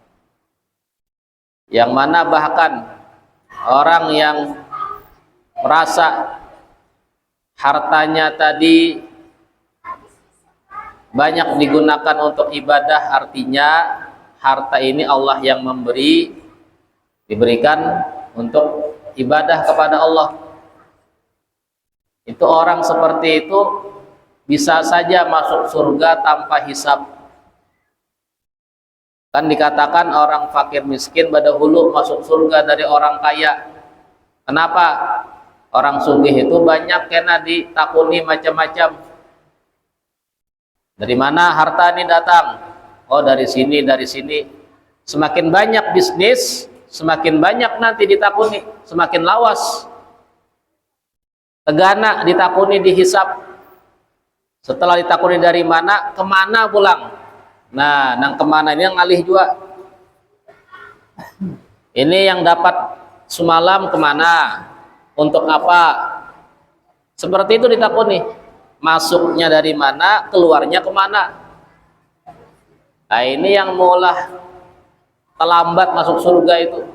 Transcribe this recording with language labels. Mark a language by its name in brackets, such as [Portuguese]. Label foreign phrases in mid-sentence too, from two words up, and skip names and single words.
[Indonesian] Yang mana bahkan orang yang merasa hartanya tadi banyak digunakan untuk ibadah, artinya harta ini Allah yang memberi, diberikan untuk ibadah kepada Allah. Itu orang seperti itu bisa saja masuk surga tanpa hisab. Kan dikatakan orang fakir miskin pada hulu masuk surga dari orang kaya. Kenapa? Orang sugih itu banyak kena ditakuni macam-macam. Dari mana harta ini datang? Oh, dari sini, dari sini. Semakin banyak bisnis, semakin banyak nanti ditakuni, semakin lawas. Tegana ditakuni, dihisap. Setelah ditakuni dari mana, kemana pulang? Nah, nang kemana ini yang alih juga. Ini yang dapat semalam kemana? Untuk apa? Seperti itu ditakuni. Masuknya dari mana, keluarnya kemana? Nah, ini yang mulai terlambat masuk surga itu.